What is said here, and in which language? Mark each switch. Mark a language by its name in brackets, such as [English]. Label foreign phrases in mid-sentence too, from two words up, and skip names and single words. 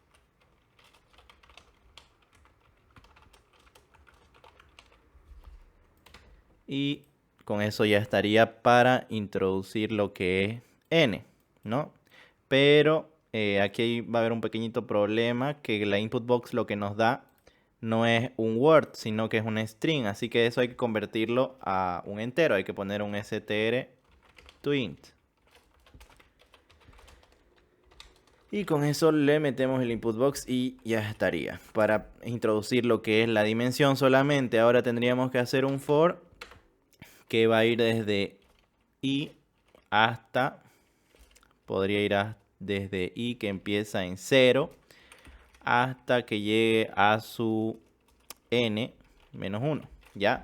[Spanish] Y con eso ya estaría para introducir lo que es n, ¿no? Pero aquí va a haber un pequeñito problema, que la [English] input box [Spanish] lo que nos da no es un word, sino que es un string. Así que eso hay que convertirlo a un entero. Hay que poner un [English] str to int. [Spanish] Y con eso le metemos el [English] input box [Spanish] y ya estaría. Para introducir lo que es la dimensión solamente, ahora tendríamos que hacer un for que va a ir desde i hasta, podría ir desde i que empieza en 0 hasta que llegue a su n menos 1, ¿ya?